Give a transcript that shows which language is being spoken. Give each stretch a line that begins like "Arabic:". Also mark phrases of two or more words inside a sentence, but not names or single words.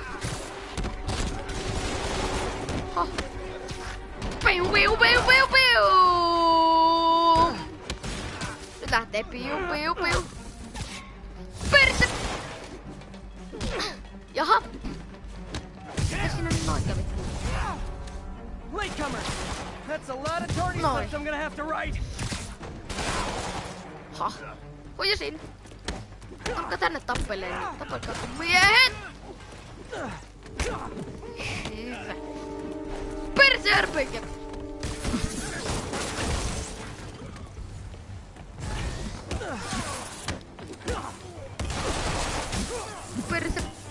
Finnish: Oh. Piu! Nyt lähtee piu! Perse! Jaha! Mitä sinä noin kävi? Latecomer!
English: That's a lot of targets left I'm gonna have to write! Ha?
Finnish: Huijasin. Tulkaa tänne tappeleen. Tapelkaa miehet! Hyvä. Berserker! Perse...